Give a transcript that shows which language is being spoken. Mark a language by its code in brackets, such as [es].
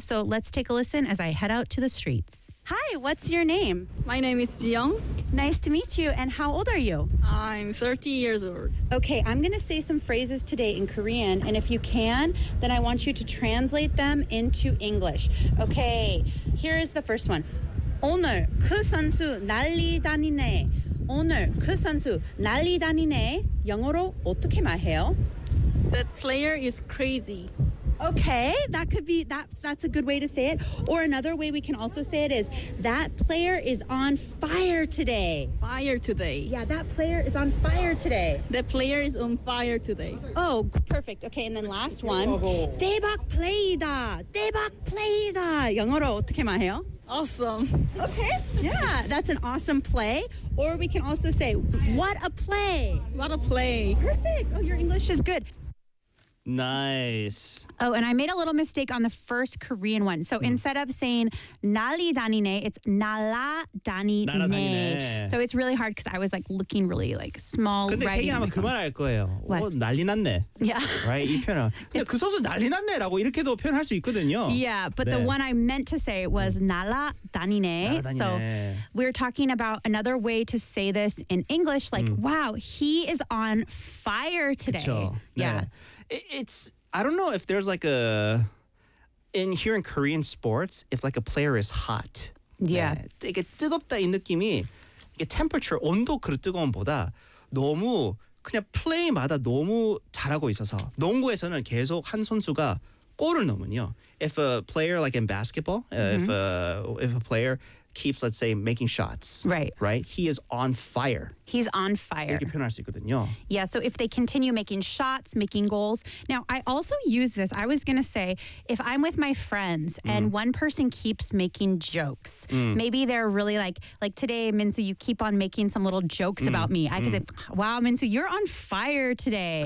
[en] So let's take a listen as I head out to the streets. Hi, what's your name? My name is Jiyoung. Nice to meet you. And how old are you? I'm 30 years old. Okay, I'm going to say some phrases today in Korean. And if you can, then I want you to translate them into English. Okay, here is the first one. [ko] 오늘 그 선수 난리 다니네. 오늘 그 선수 난리 다니네. 영어로 어떻게 말해요? [en] That player is crazy. Okay, that could be, that's a good way to say it. Or another way we can also say it is, that player is on fire today. Fire today. Yeah, that player is on fire today. The player is on fire today. Oh, perfect. Okay, and then last one. [ko] 대박 플레이다. 대박 플레이다. 영어로 어떻게 말해요? [en] Awesome. Okay, yeah, that's an awesome play. Or we can also say, what a play. What a play. Perfect. Oh, your English is good. Nice. Oh, and I made a little mistake on the first Korean one. So instead of saying [ko] 날이 다니네, [en] it's [ko] 날아 다니네. [en] So it's really hard because I was like looking really like small. [ko] 근데 [en] writing. [ko] 태기 아마 그 말 알 거예요. [en] What? [ko] 난리 났네. [en] Yeah. Right? [ko] 이 표현은. 근데 그 선수 난리 났네라고 이렇게도 표현할 수 있거든요. [en] Yeah, but 네. the one I meant to say was [ko] 날아 다니네. [en] So we're talking about another way to say this in English. Like, wow, he is on fire today. [ko] 그쵸. [en] Yeah. [ko] 네. [en] It's, I don't know if there's like a, in here in Korean sports, if like a player is hot. Yeah. [ko] 네, 이게 뜨겁다 이 느낌이, 이게 temperature, 온도 그 뜨거움보다 너무 그냥 플레이마다 너무 잘하고 있어서 농구에서는 계속 한 선수가 골을 넣으면요. [en] If a player, like in basketball, if a player keeps, let's say, making shots. Right. Right? He is on fire. He's on fire. [ko] 이렇게 표현할 수 있거든요. [en] Yeah, so if they continue making shots, making goals. Now, I also use this. I was going to say, if I'm with my friends and one person keeps making jokes, maybe they're really like today, Minsu, you keep on making some little jokes about me. I can say, wow, Minsu, you're on fire today.